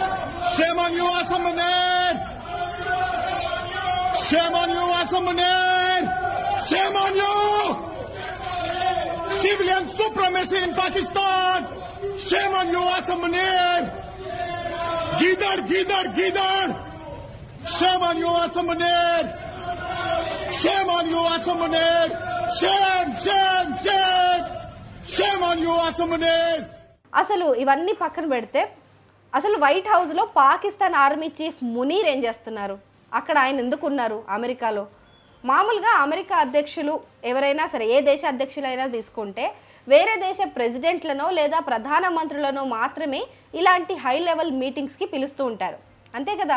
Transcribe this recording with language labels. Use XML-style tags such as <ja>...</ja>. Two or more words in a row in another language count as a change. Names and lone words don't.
<en>Shame on you, Asam Munir! Shame on you, Asam Munir! Shame on you! Civilian supremacy in Pakistan! Shame on you, Asam Munir!</en> <ur>Gidar, Gidar, Gidar!</ur> <en>Shame on you, Asam Munir! Shame on you, Asam Munir! Shame, shame, shame! Shame on you, Asam Munir!</en> <te>అసలు ఇవన్నీ పక్కన పెడితే అసలు వైట్ హౌస్ లో పాకిస్తాన్ ఆర్మీ చీఫ్ మునీర్ ఏం చేస్తున్నారు? అక్కడ ఆయన ఎందుకు ఉన్నారు అమెరికాలో? మామూలుగా అమెరికా అధ్యక్షులు ఎవరైనా సరే, ఏ దేశ అధ్యక్షులైనా తీసుకుంటే వేరే దేశ ప్రెసిడెంట్లనో లేదా ప్రధానమంత్రులనో మాత్రమే ఇలాంటి</te> <en>high level</en> <te>మీటింగ్స్కి పిలుస్తూ ఉంటారు, అంతే కదా.</te>